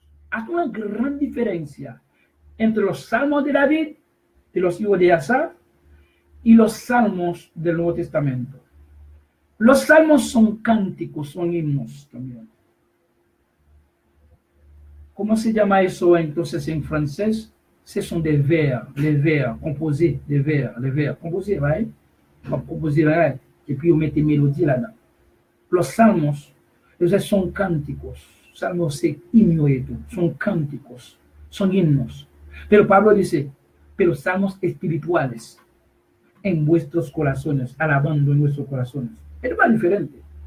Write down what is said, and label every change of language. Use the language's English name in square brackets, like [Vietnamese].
[Spanish] Hay una gran diferencia entre los salmos de David, de los hijos de Asaf, y los salmos del Nuevo Testamento. Los salmos son cánticos, son himnos también. ¿Cómo se llama eso entonces en francés? [French] Ce sont des vers, les vers, composés, des vers, les vers, composés, right? Composés, right? Et puis on met des mélodies là-dedans. [Spanish] Los salmos, esos son cánticos. Salmos es himno, son cánticos, son himnos. Pero Pablo dice, pero salmos espirituales en vuestros corazones, alabando en vuestros corazones. Es más diferente.